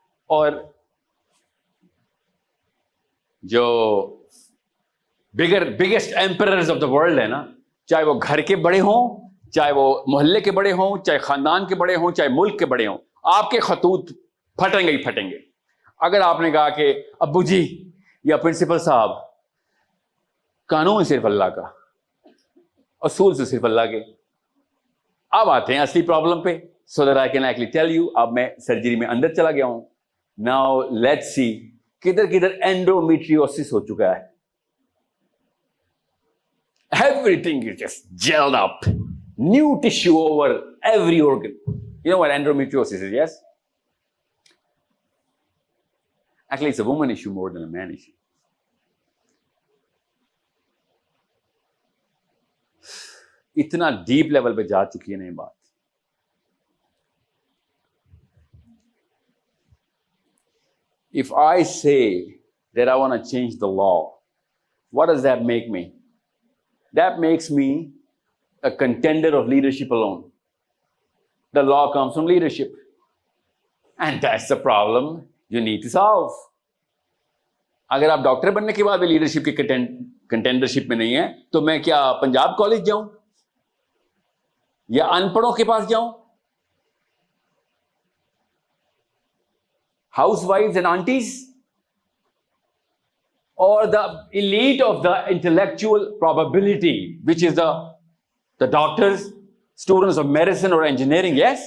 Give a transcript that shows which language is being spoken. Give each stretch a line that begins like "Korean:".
Urdu: اور جو biggest ایمپررز of the world ہے نا, چاہے وہ گھر کے بڑے ہوں, چاہے وہ محلے کے بڑے ہوں, چاہے خاندان کے بڑے ہوں, چاہے ملک کے بڑے ہوں, آپ کے خطوط پھٹیں گے ہی پھٹیں گے. اگر آپ نے کہا کہ ابو جی یا پرنسپل صاحب, قانون صرف اللہ کا, اصول سے صرف اللہ کے, اب آتے ہیں اصلی پرابلم پہ,
English: so that I can actually tell you.
Urdu: اب میں سرجری میں اندر چلا گیا ہوں.
English: Now let's see
Urdu: کدھر کدھر endometriosis ہو چکا ہے.
English: Everything is just gelled up, new tissue over every organ. You know what endometriosis is, yes? Actually, it's a woman issue more than a man issue.
Urdu: اتنا deep level پہ جا چکی ہے نا یہ بات.
English: If I say that I want to change the law, what does that make me? That makes me a contender of leadership alone. The law comes from leadership. And that's the problem you need to solve.
Urdu: اگر آپ doctor بننے کے بعد بھی leadership کی کنٹینڈرشپ میں نہیں ہے تو میں کیا پنجاب کالج جاؤں یا ان پڑھوں کے پاس جاؤں؟ ہاؤس وائفز اینڈ آنٹیز اور the elite of the intellectual probability which is the doctors, students of medicine اور انجینئرنگ.